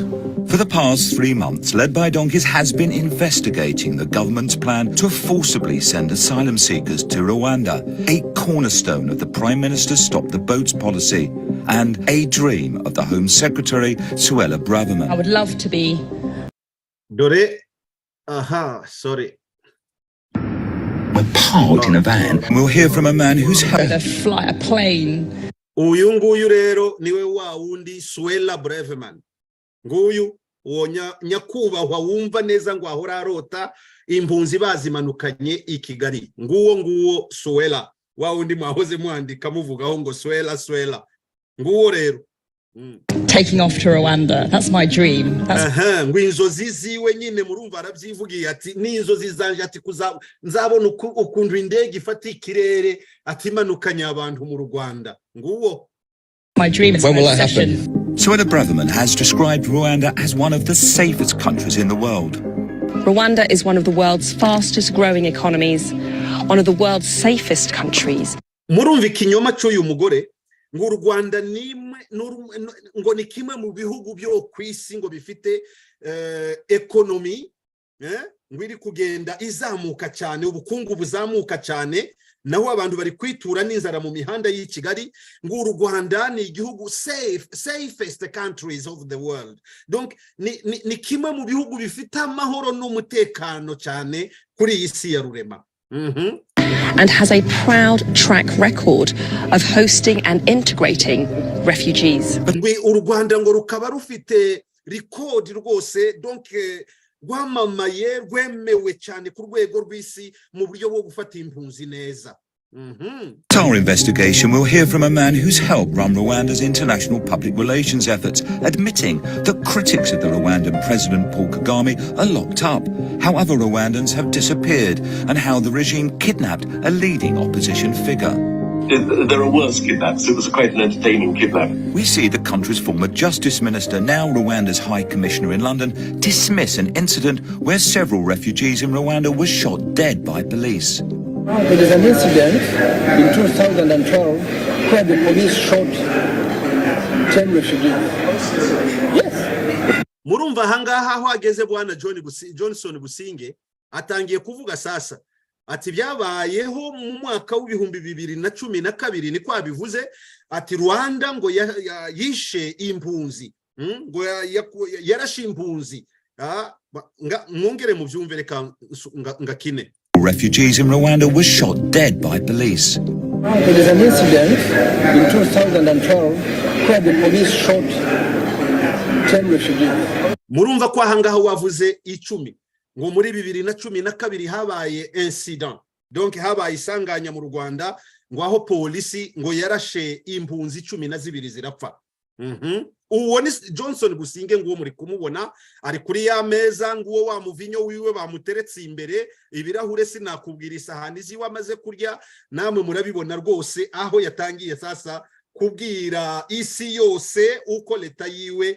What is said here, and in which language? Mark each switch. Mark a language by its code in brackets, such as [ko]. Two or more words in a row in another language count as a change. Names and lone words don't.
[en] For the past 3 months, Led by Donkeys has been investigating the government's plan to forcibly send asylum seekers to Rwanda, a cornerstone of the Prime Minister's Stop the Boats policy, and a dream of the Home Secretary, Suella Braverman. I would love to be... [rw] Dore, sorry. [en] We're parked in a van. We'll hear from a man who's helped fly a plane. [rw] Uyu nguyu rero niwe wa wundi Suella Braverman. Nguyu nyakubahwa wumva neza ngo ahora arota impunzi bazimanukanye i Kigali. Nguwo Suella wa wundi mwahoze mwandika muvugaho ngo Suella. Nguwo rero. [en] Taking off to Rwanda. That's my dream. [rw] Inzozi ziwe nyine murumva arabyivugiye ati n'inzozi zanje ati nzabona ukuntu indege ifata ikirere ati manukanye abantu mu Rwanda. Nguwo. [en] My dream is when will that happen? Suella Braverman has described Rwanda as one of the safest countries in the world. Rwanda is one of the world's fastest growing economies, one of the world's safest countries. [rw] Murumva ikinyoma cy'uyu mugore ngo Rwanda ngo ni kimwe mu bihugu byo kwisi ngo bifite economy ngo iri kugenda izamuka cyane, ubukungu buzamuka cyane, naho abantu bari kwitura n'inzara mu mihanda y'i Kigali. Ngo Rwanda ni igihugu [en] safest countries of the world. [rw] Donc ni kimwe mu bihugu bifite amahoro n'umutekano cyane kuri iyi si ya rurema. [en] And has a proud track record of hosting and integrating refugees. [rw] Rwanda ngo rukaba rufite record rwose, donc rwamamaye rwemewe cyane ku rwego rw'isi mu buryo bwo gufata impunzi neza. [en] Our investigation will hear from a man who's helped run Rwanda's international public relations efforts, admitting that critics of the Rwandan President Paul Kagame are locked up, how other Rwandans have disappeared, and how the regime kidnapped a leading opposition figure. There are worse kidnaps. It was quite an entertaining kidnap. We see the country's former Justice Minister, now Rwanda's High Commissioner in London, dismiss an incident where several refugees in Rwanda were shot dead by police. There is an incident in 2012 where the police shot 10 refugees. Yes. [rw] Murumva hangaha aho ageze bwana Johnson Busingye atangiye kuvuga sasa ati byabayeho mu mwaka w'ibihumbi 2012 niko abivuze ati Rwanda ngo yishe impunzi ngo yarashe impunzi mwongere mu byumve reka ngakine. [en] Refugees in Rwanda were shot dead by police. There is an incident in 2012 where the police shot 10 refugees. [rw] Murumva ko ahangaha wavuze 10 ngo muri 2012 habaye incident, donc habaye isanganya mu Rwanda ngo aho polisi ngo yarashe impunzi 12 zirapfa. Uwo ni Johnson Busingye ngo muri kumubona ari kuri ya meza ngo wa muvinyo wiwe bamuteretse imbere ibirahure sinakubwira isahani ziwe amaze kurya namwe murabibona rwose aho yatangiye sasa kubwira isi yose uko leta yiwe.